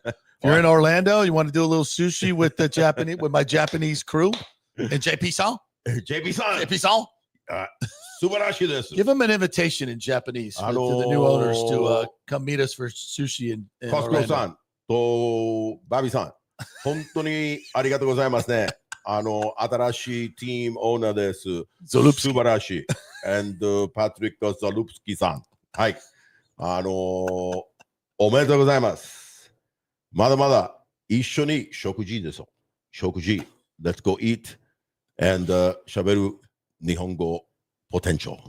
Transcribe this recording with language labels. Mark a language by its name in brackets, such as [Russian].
[English] If you're in Orlando, you want to do a little sushi with my Japanese crew and JP Song? JP Song? Give them an invitation in Japanese to the new owners to come meet us for sushi in Costco-san to Babby-san. [Japanese] 本当にありがとうございますね。新しい [English] team owner [Japanese] です。素晴らしい。 [English] And Patrick Zalupski-san. [Japanese] はい。おめでとうございます。まだまだ一緒に食事ですよ。食事。 [English] Let's go eat and [Japanese] 喋る日本語 [English] potential.